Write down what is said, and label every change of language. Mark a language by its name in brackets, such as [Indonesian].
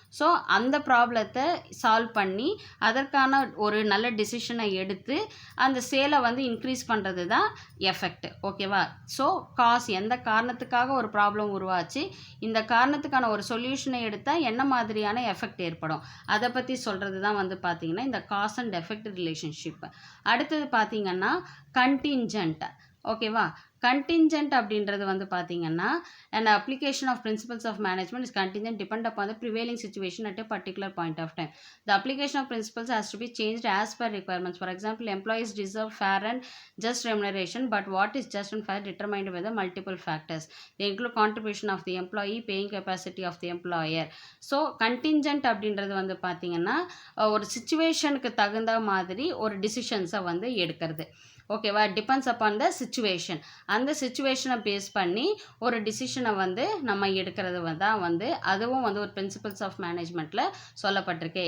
[Tamil] So அந்த ப்ராப்ளத்தை solve பண்ணி அதற்கான ஒரு நல்ல டிசிஷனை எடுத்து அந்த சேலை வந்து இன்க்ரீஸ் பண்ணுறது தான் எஃபெக்ட். ஓகேவா? ஸோ காஸ் எந்த காரணத்துக்காக ஒரு ப்ராப்ளம் உருவாச்சு, இந்த காரணத்துக்கான ஒரு சொல்யூஷனை எடுத்தால் என்ன மாதிரியான எஃபெக்ட் ஏற்படும், அதை பற்றி சொல்கிறது தான் வந்து பார்த்திங்கன்னா இந்த காஸ் அண்ட் எஃபெக்ட் ரிலேஷன்ஷிப். அடுத்தது பார்த்திங்கன்னா கண்டின்ஜென்ட். ஓகேவா? கண்டின்ஜென்ட் அப்படின்றது வந்து பார்த்தீங்கன்னா, [English] an application of principles of management is contingent depend upon the prevailing situation at a particular point of time. The application of principles has to be changed as per requirements. For example, employees deserve fair and just remuneration, but what is just and fair determined by the multiple factors. They include contribution of the employee, paying capacity of the employer. [Tamil] So கண்டின்ஜென்ட் அப்படின்றது வந்து பார்த்தீங்கன்னா, ஒரு சிச்சுவேஷனுக்கு தகுந்த மாதிரி ஒரு டிசிஷன்ஸை வந்து எடுக்கிறது. ஓகேவா? [English] Depends upon the situation. [Tamil] அந்த சிச்சுவேஷனை பேஸ் பண்ணி ஒரு டிசிஷனை வந்து நம்ம எடுக்கிறது தான் வந்து அதுவும் வந்து ஒரு பிரின்சிபல்ஸ் ஆஃப் மேனேஜ்மெண்ட்டில் சொல்லப்பட்டிருக்கு.